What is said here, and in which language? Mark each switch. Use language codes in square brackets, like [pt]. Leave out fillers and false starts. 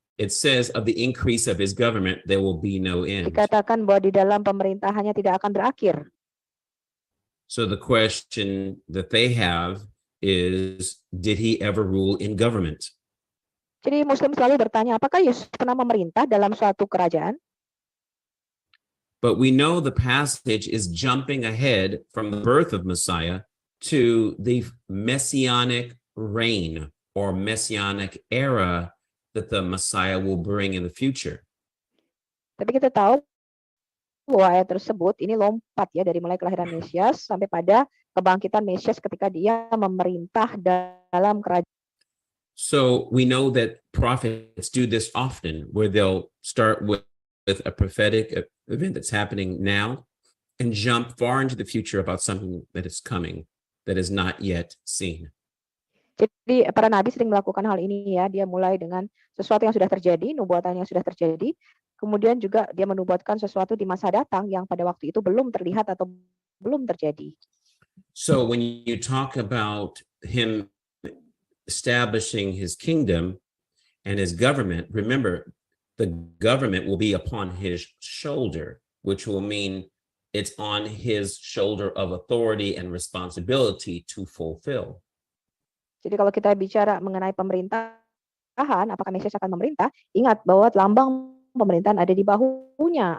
[en] It says of the increase of his government, there will be no end. [id] Dikatakan bahwa di dalam pemerintahannya tidak akan berakhir. [en] So the question that they have is, did he ever rule in government? [id] Jadi Muslim selalu bertanya, apakah Yesus pernah memerintah dalam suatu kerajaan? [en] But we know the passage is jumping ahead from the birth of Messiah to the messianic reign or messianic era that the Messiah will bring in the future. [id] Tapi kita tahu ayat tersebut ini lompat ya dari mulai kelahiran Mesias sampai pada kebangkitan Mesias ketika dia memerintah dalam kerajaan. [en] So we know that prophets do this often, where they'll start with a prophetic event that's happening now and jump far into the future about something that is coming that is not yet seen. [id] Jadi para nabi sering melakukan hal ini ya, dia mulai dengan sesuatu yang sudah terjadi, nubuatan yang sudah terjadi, kemudian juga dia menubuatkan sesuatu di masa datang yang pada waktu itu belum terlihat atau belum terjadi. [en] So when you talk about him establishing his kingdom and his government, remember the government will be upon his shoulder, which will mean it's on his shoulder of authority and responsibility to fulfill. [id] Jadi kalau kita bicara mengenai pemerintahan, apakah Mesias akan memerintah? Ingat bahwa lambang pemerintahan ada di bahunya.